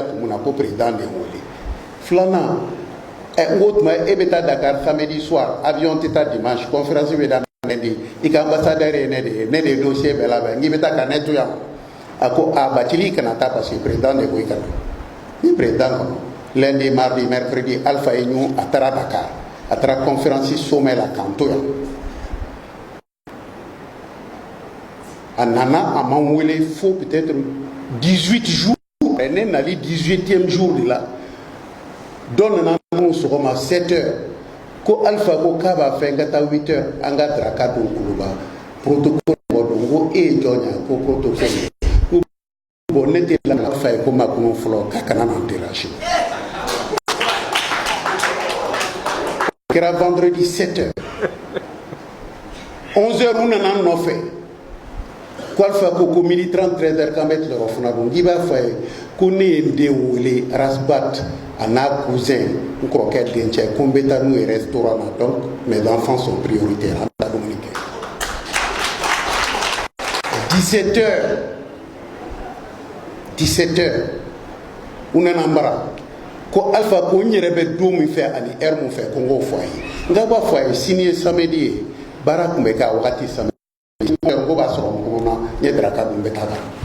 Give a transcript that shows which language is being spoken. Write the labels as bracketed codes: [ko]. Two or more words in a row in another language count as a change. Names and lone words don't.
[bm] kun min na ko président de n wele filanan n ko tuma e bɛ taa Dakar [fr] samedi soir avion [bm] tɛ taa dimanche conférence bɛ daminɛ lundi i ka ambassadeur ye ne de ye ne de ye dossier bɛɛ labɛn n k'i bɛ taa ka ne to yan a ko a Bacili kana taa [fr] parce que président de [bm] ko i kana ni président kɔnɔ [fr] lundi mardi mercredi [bm] Alpha ye ɲu a taara Dakar a taara conférence sommet la k'an to yan a nana a m'an wele fo [fr] peut-être 18 jours [bm] ne nali [fr] 18e jour de la [bm] dɔ nana [fr] mun sɔgɔma 7 heures [bm] ko Alpha ko k'a b'a fɛ n ka taa 8 heures an ka daraka don kuluba protocole bɔ don ko e ye jɔn ye ko protocole bon ne tɛ la Alpha ye ko makunu fɔlɔ k'a kana n'an déranger kɛra [fr] vendredi 7 heures 11 heures [bm] u nana n nɔfɛ ko Alpha ko [fr] midi 30 13 heures [bm] k'an bɛ tilayɔrɔ fana dun k'i b'a fɔ a ye ko ne ye n den wele Rasbat a n'a cousin n kɔrɔkɛ dencɛ ko n bɛ taa n'u ye restaurant na [fr] donc mes enfants sont prioritaires [bm] an bɛ taa dumuni kɛ [fr] 17 heures 17 heures [bm] u nana n bara ko Alpha ko n yɛrɛ bɛ don min fɛ ani heure min fɛ ko n k'o fɔ a ye n ka b'a fɔ a ye sini ye samedi ye baara tun bɛ kɛ a wagati samedi ko b'a sɔrɔ n kɔnɔ na n ye daraka dun n bɛ taa kan